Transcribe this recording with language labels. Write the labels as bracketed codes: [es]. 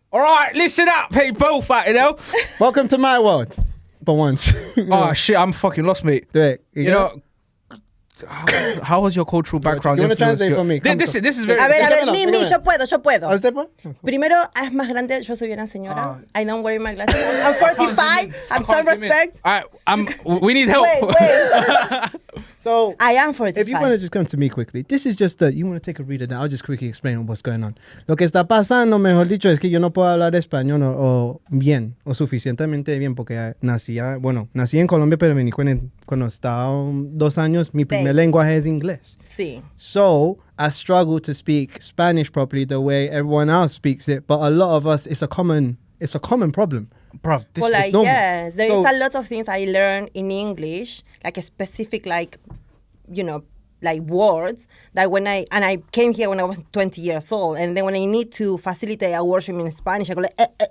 [en] All right, listen up, people, Welcome to my world. For once. Oh, shit, I'm fucking lost, mate. Do it. You know, how was your cultural background? You wanna translate for me? This is very... [es] A ver, Dígamelo, mi, dígamelo. yo puedo. ¿A usted, pues? Primero, es más grande, yo soy una señora. [en] I don't wear my glasses. I'm 45, have some respect. All right, we need help. Wait. So I am 45. if you want to just come to me quickly, this is just you want to take a reader down. I'll just quickly explain what's going on. [es] Lo que está pasando, mejor dicho, es que yo no puedo hablar español o bien o suficientemente bien porque nací en Colombia, pero vení cuando estaba 2 años. Mi primer lenguaje es inglés. Sí. [en] So I struggle to speak Spanish properly the way everyone else speaks it, but a lot of us, it's a common problem. Bruv, this Well, is like, normal. yes, there is a lot of things I learned in English, like a specific, like, like words that when I came here when I was 20 years old, and then when I need to facilitate a worship in Spanish, I go like,